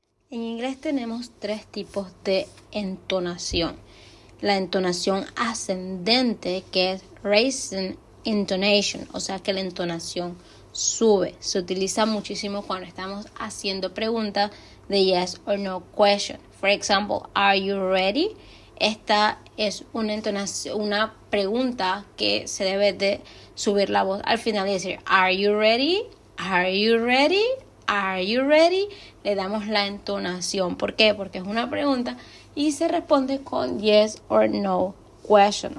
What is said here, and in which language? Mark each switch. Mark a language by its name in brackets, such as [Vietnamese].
[Spanish] En inglés tenemos tres tipos de entonación. La entonación ascendente, que es raising intonation, o sea que la entonación sube. Se utiliza muchísimo cuando estamos haciendo preguntas de yes or no question. [English] For example, are you ready? [Spanish] Esta es una entonación, una pregunta que se debe de subir la voz al final y decir are you ready? Are you ready? Are you ready? Le damos la entonación. ¿Por qué? Porque es una pregunta y se responde con yes or no question.